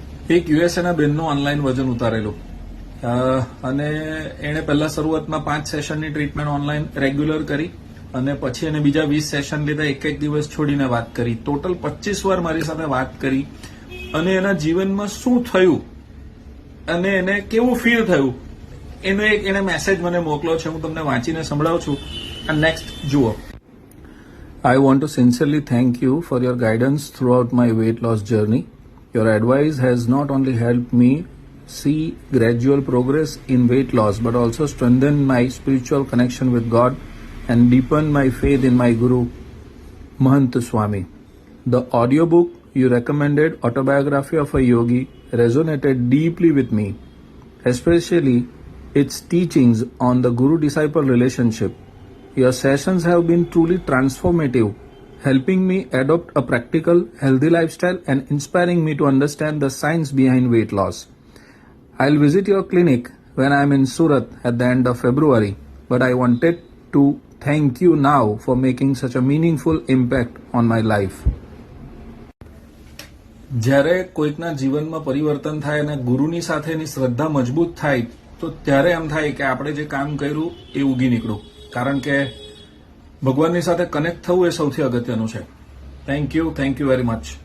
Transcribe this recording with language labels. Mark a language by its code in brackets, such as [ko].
[gu] એક યુએસએના બેનનું ઓનલાઈન વજન ઉતારેલું અને એણે પહેલા શરૂઆતમાં 5 સેશનની ટ્રીટમેન્ટ ઓનલાઈન રેગ્યુલર કરી અને પછી એને બીજા 20 સેશન લીધા, એક દિવસ છોડીને વાત કરી. ટોટલ 25 વાર મારી સાથે વાત કરી અને એના જીવનમાં શું થયું અને એને કેવું ફીલ થયું એનો એક એને મેસેજ મને મોકલ્યો છે. હું તમને વાંચીને સંભળાવું છું. આ નેક્સ્ટ જુઓ. [en] I want to sincerely thank you for your guidance throughout my weight loss journey. Your advice has not only helped me see gradual progress in weight loss but also strengthened my spiritual connection with God and deepened my faith in my Guru, Mahant Swami. The audiobook you recommended, Autobiography of a Yogi, resonated deeply with me, especially its teachings on the Guru-disciple relationship. Your sessions have been truly transformative, helping me adopt a practical, healthy lifestyle and inspiring me to understand the science behind weight loss. I'll visit your clinic when I'm in Surat at the end of February, but I wanted to thank you now for making such a meaningful impact on my life. [gu] જ્યારે કોઈકના જીવનમાં પરિવર્તન થાય અને ગુરુની સાથે એની શ્રદ્ધા મજબૂત થાય તો ત્યારે એમ થાય કે આપણે જે કામ કર્યું એ ઉગી નીકળ્યું, કારણ કે ભગવાનની સાથે કનેક્ટ થવું એ સૌથી અગત્યનું છે. [en] Thank you very much.